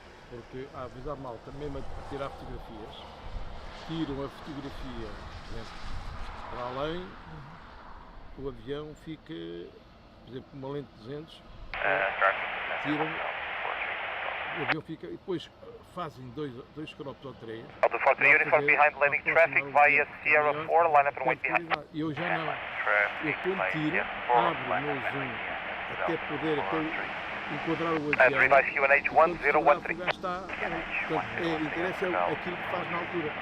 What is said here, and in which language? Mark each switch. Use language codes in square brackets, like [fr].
[pt] Porque há avisar malta, mesmo a tirar fotografias, tiram a fotografia para além, o avião fica, por exemplo, uma lente 200, tiram, o avião fica, e depois fazem dois crops ou três. [en] Delta 43 uniform behind landing traffic via Sierra 4, line up and wait behind. [pt] E eu já não, eu quando tiro, abro o meu zoom até poder enquadrar o avião. [en] Revise QNH 1013. [pt] Já está, portanto, interessa aquilo que faz na altura.